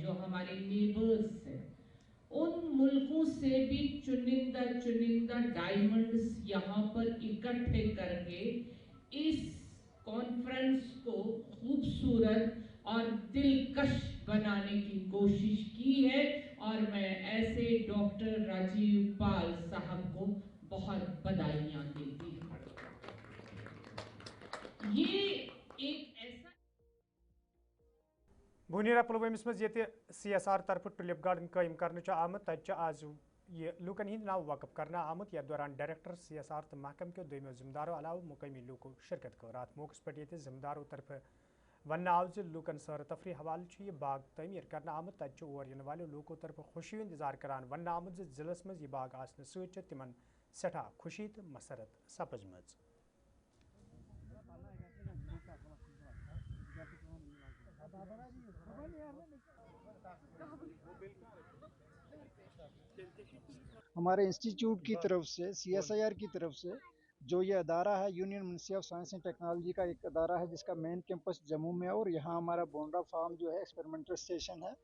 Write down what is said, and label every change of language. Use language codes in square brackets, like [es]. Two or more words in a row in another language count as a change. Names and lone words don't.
[hi] जो हमारे नेबर्स हैं, उन मुल्कों से भी चुनिंदा डायमंड्स यहाँ पर इकट्ठे करके इस कॉन्फ्रेंस को खूबसूरत और दिलकश बनाने की कोशिश की है और मैं ऐसे डॉक्टर राजीव पाल साहब को बहुत बधाइयाँ देती हूँ। ये एक ऐसा [ks] भूनीरा पुलवामिस मज ये CSR तरफ टुलिप गार्डन कायम कर आमत तत आज ये लूकन हंद नाव वकफ करना आमत यथ दौरान डायरेक्टर CSR तो महकम के दोमो जिम्मेदारों अलावा मुकामी लूको शिरकत कर अत मौके पे ये जिम्मेदारों तरफ वन आव लूकन सैर तफरी हवाले यह बाग तमीर कर आमत तत और इन वाले लूकों तरफ खुशी इंतजार करान वन आमत जिलस मज यह बाग आसन सत तिमन सठा खुशी तो मसरत सपजमज। [hi] हमारे इंस्टीट्यूट की तरफ से CSIR की तरफ से जो ये अदारा है, [en] Union Ministry of Science and Technology [hi] का एक अदारा है जिसका [en] main campus [hi] जम्मू में है और यहाँ हमारा बोंडा फार्म जो है [en] experimental station [hi] है।